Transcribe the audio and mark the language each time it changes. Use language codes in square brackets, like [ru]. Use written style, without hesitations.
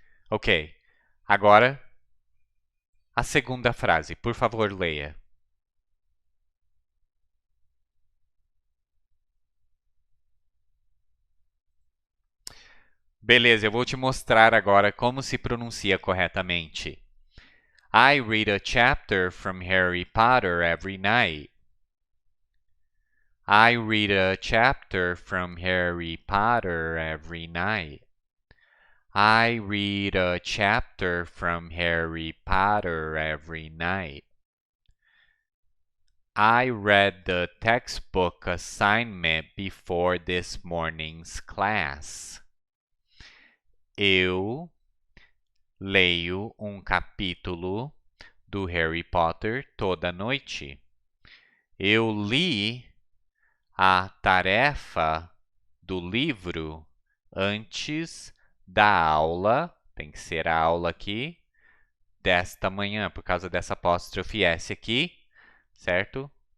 [pt] Ok. Agora, a segunda frase. Por favor, leia. Beleza, eu vou te mostrar agora como se pronuncia corretamente. [en] I read a chapter from Harry Potter every night. I read a chapter from Harry Potter every night. I read a chapter from Harry Potter every night. I read the textbook assignment before this morning's class. [pt] Eu leio um capítulo do Harry Potter toda noite. Eu li a tarefa do livro antes da aula, tem que ser a aula aqui, desta manhã, por causa dessa apóstrofe S aqui, certo?